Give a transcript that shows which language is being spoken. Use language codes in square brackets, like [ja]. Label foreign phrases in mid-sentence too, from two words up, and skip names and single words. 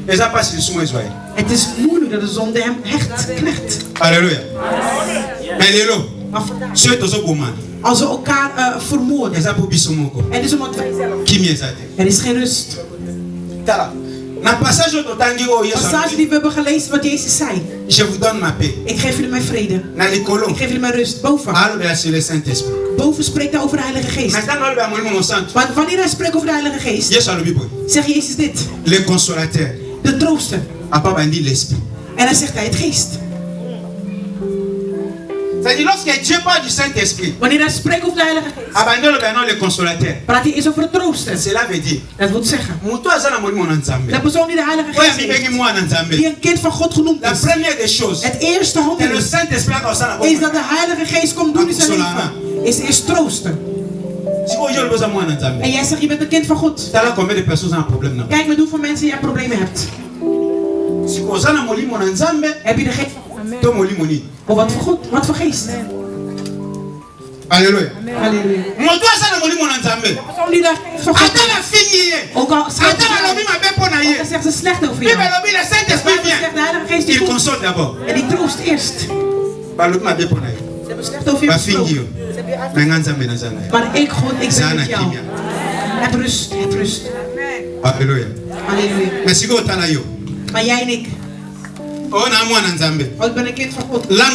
[nl] Het is moeilijk dat de zonde hem echt knecht. Halleluja. Als we elkaar vermoorden, het is omdat wij zelf. Er is geen rust. Na passage die we hebben gelezen wat Jezus zei. [fr] Je vous donne ma paix. [nl] Ik geef jullie mijn vrede. Ik geef jullie mijn rust. Boven. Boven spreekt hij over de Heilige Geest. Want wanneer hij spreekt over de Heilige Geest, zegt Jezus dit. [fr] Le consolateur. [nl] De trooster. En dan zegt hij het geest. [fr] Lorsque Dieu parle du Saint-Esprit, [nl] wanneer hij spreekt over de Heilige Geest, praat hij eerst over de trooster. [fr] Cela veut dire, [nl] dat wil zeggen, de persoon die de Heilige Geest heeft, die een kind van God genoemd is, het eerste handeling is dat de Heilige Geest komt doen in zijn leven, is eerst troosten. En jij zegt je bent een kind van God. Kijk met hoeveel mensen jij problemen hebt. Heb je de geest van God? Oh, wat voor God? Wat voor geest? Halleluja. Halleluja. Ook al zegt ze slecht over jou. [fr] Il console d'abord. [nl] En die troost eerst. Ze hebben slecht over jou. Maar ik God, ik ben met jou. Heb rust, heb rust. Halleluja. Halleluja. Maar jij en ik. Oh, ik ben een kind van God.